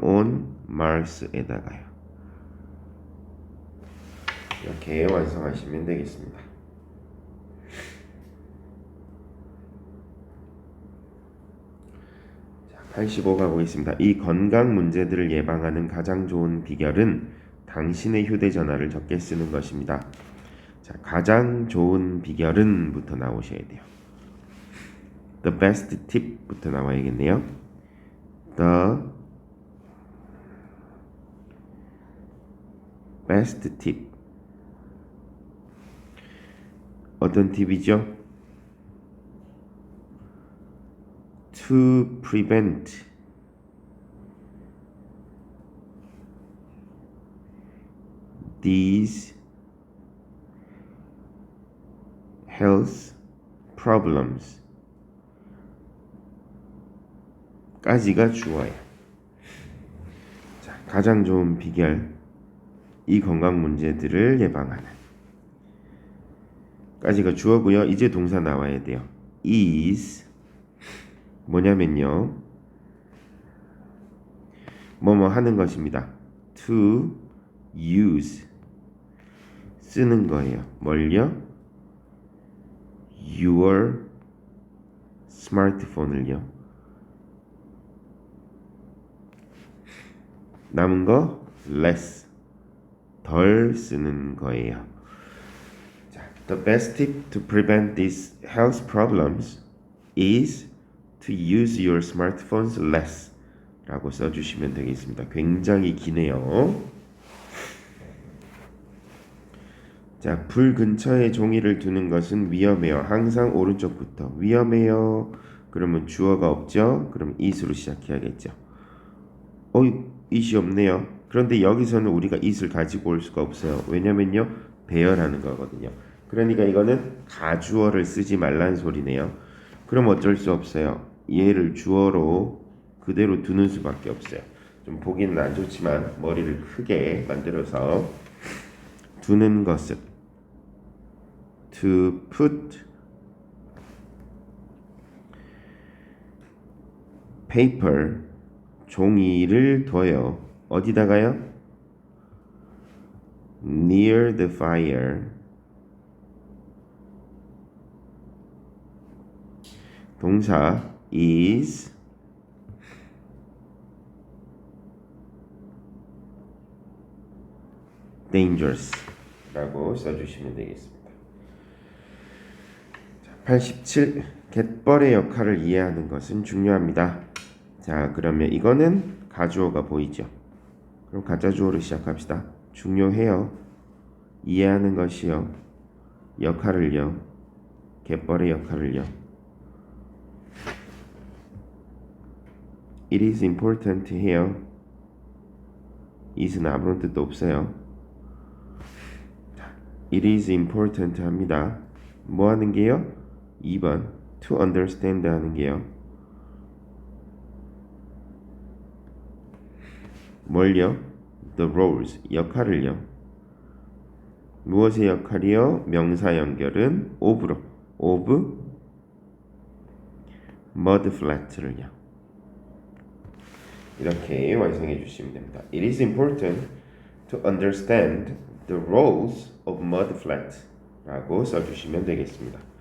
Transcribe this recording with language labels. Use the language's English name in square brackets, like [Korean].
[English] On Mars에다가요. [Korean] 이렇게 완성하시면 되겠습니다. 자, 85 가보겠습니다. 이 건강 문제들을 예방하는 가장 좋은 비결은 당신의 휴대전화를 적게 쓰는 것입니다. 자, 가장 좋은 비결은 부터 나오셔야 돼요. [English] The best tip [Korean] 부터 나와야겠네요. [English] The best tip [Korean] 어떤 팁이죠? [English] To prevent these health problems [Korean] 까지가 주어예요. 자, 가장 좋은 비결, 이 건강 문제들을 예방하는 까지가 주어고요. 이제 동사 나와야 돼요. is 뭐냐면요, 뭐뭐 하는 것입니다. [English] to use [Korean] 쓰는 거예요. 뭘요? your 스마트폰을요. 남은 거 less 덜 쓰는 거예요. [English] 자, the best tip to prevent these health problems is to use your smartphones less [Korean] 라고 써주시면 되겠습니다. 굉장히 기네요. 자, 불 근처에 종이를 두는 것은 위험해요. 항상 오른쪽부터. 위험해요. 그러면 주어가 없죠? 그럼 is로 시작해야겠죠. it이 없네요. 그런데 여기서는 우리가 it을 가지고 올 수가 없어요. 왜냐면요, 배열하는 거거든요. 그러니까 이거는 가주어를 쓰지 말라는 소리네요. 그럼 어쩔 수 없어요. 얘를 주어로 그대로 두는 수밖에 없어요. 좀 보기는 안 좋지만 머리를 크게 만들어서 두는 것은 to put paper 종이를 둬요. 어디다가요? [English] near the fire [Korean] 동사 [English] is dangerous [Korean] 라고 써주시면 되겠습니다. 87. 갯벌의 역할을 이해하는 것은 중요합니다. 자, 그러면 이거는 가주어가 보이죠? 그럼 가짜주어로 시작합시다. 중요해요. 이해하는 것이요. 역할을요. 갯벌의 역할을요. [English] It is important [Korean] 해요. it은 아무런 뜻도 없어요. [English] It is important [Korean] 합니다. 뭐 하는 게요? 2번 [English] to understand [Korean] 하는 게요. 뭘요? [English] the roles [Korean] 역할을요. 무엇의 역할이요? 명사 연결은 of로 [English] of mud flat [Korean] 를요. 이렇게 완성해 주시면 됩니다. [English] It is important to understand the roles of mud flat [Korean] 라고 써주시면 되겠습니다.